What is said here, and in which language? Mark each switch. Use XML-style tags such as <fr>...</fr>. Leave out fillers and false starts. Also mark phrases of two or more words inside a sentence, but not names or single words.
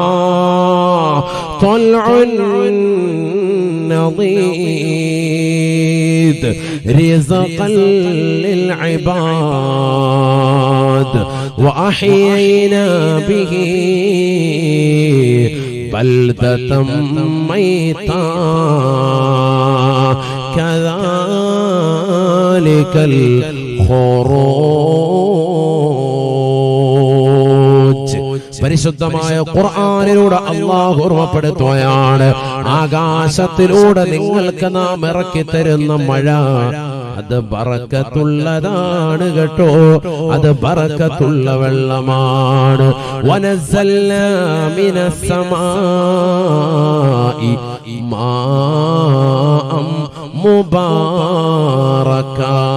<ar>طلع نضيد رزقا للعباد وأحيينا به بلدة ميتا كذلك الخروج.</ar> <ml>പരിശുദ്ധമായ ഖുർആനിലൂടെ അല്ലാഹു ഓർമ്മപ്പെടുത്തുകയാണ്, ആകാശത്തിലൂടെ നിങ്ങൾക്ക് നാം ഇറക്കി തരുന്ന മഴ അത് ബറക്കത്തുള്ളതാണ് കേട്ടോ, അത് ബറക്കത്തുള്ള വെള്ളമാണ്.</ml> <ar>ونزلنا من السماء ماء مباركا.</ar>